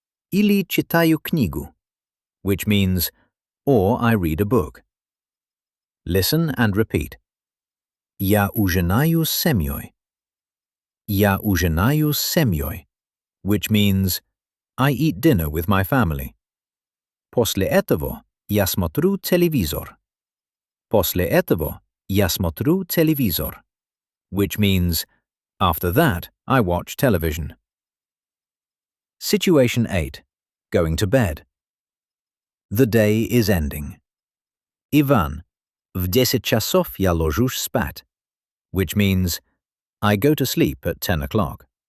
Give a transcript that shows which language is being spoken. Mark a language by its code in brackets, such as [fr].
[ru] Или читаю книгу, [en] which means, or I read a book. Listen and repeat. [ru] Я ужинаю с семьей. Я ужинаю с семьей, [en] which means, I eat dinner with my family. [ru] После этого я смотрю телевизор. После этого я смотрю телевизор, [en] which means, after that I watch television. Situation 8. Going to bed. The day is ending. Ivan, [ru] в 10 часов я ложусь спать, [en] which means, I go to sleep at 10 o'clock.